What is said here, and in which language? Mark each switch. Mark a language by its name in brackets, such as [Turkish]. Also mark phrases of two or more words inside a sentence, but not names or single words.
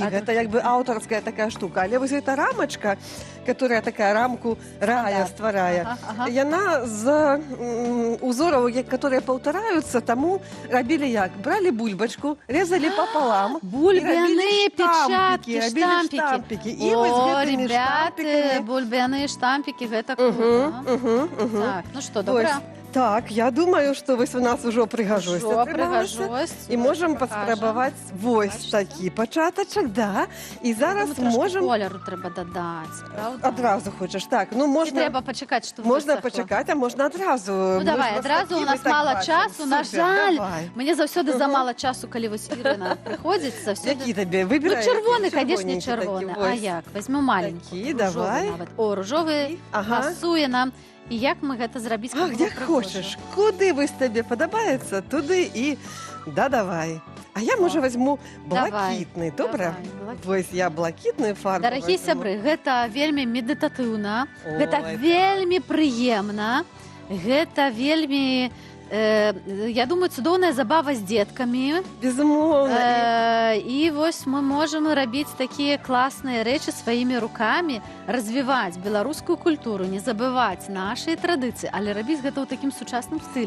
[Belarusian] Гэта як бы аўтарская такая штука. Але вось гэта рамачка, которая такая рамку рая стварае, яна з узораў, которые паўтараюцца, таму рабілі як? Бралі бульбачку, резалі папалам, бульбяныя печаткі, штампікі. [Russian] О, ребята, [Belarusian] бульбяныя штампікі, гэта круто. Так, ну што, добра? Так, я думаю, што вось у нас ужо прыгажосць Ужо атрымалася. прыгажосць. І можам [Ukrainian] Покажем. [Belarusian] паспрабаваць вось [Ukrainian] Бачите? [Belarusian] такі пачатачак, да. І зараз [Ukrainian] Трошки [Belarusian] можам... [Ukrainian] колеру треба додати, правда? [Belarusian] Адразу хочаш, так. Ну, Ці можна... [Ukrainian] треба почекати, що [Belarusian] Можна [Ukrainian] висохло? почекати, а можна одразу. Ну давай, Ми ж одразу такі, у нас ми так мало бачимо. часу. На Супер, жаль, давай. мені завсюди Ага. замало часу, коли ось Ірина приходить. Які тобі? Ну, Вибирай. червоний, які? звісно, червоний. такі, А ось. як? Візьму маленький. Такі, Рожовий давай. навіть. О, рожовий Ага. пасує нам. І як ми це зробити? Ах, як хочеш. Куди вось тобі подобається, туди і додавай. А я, може, візьму Давай, блакитний, добре? давай, блакитний. Ось я блакитний фарбу [Belarusian] Дарагі [Ukrainian] візьму. [Belarusian] сябры, гэта вельмі медытатыўна, Ой, гэта так. вельмі прыемна, гэта вельмі, я думаю, цудоўная забава з дзеткамі. Безумоўна. І вось мы можам рабіць такія класныя рэчы сваімі рукамі, развіваць беларускую культуру, не забываць нашыя традыцыі, але рабіць гэта ў такім сучасным стылі.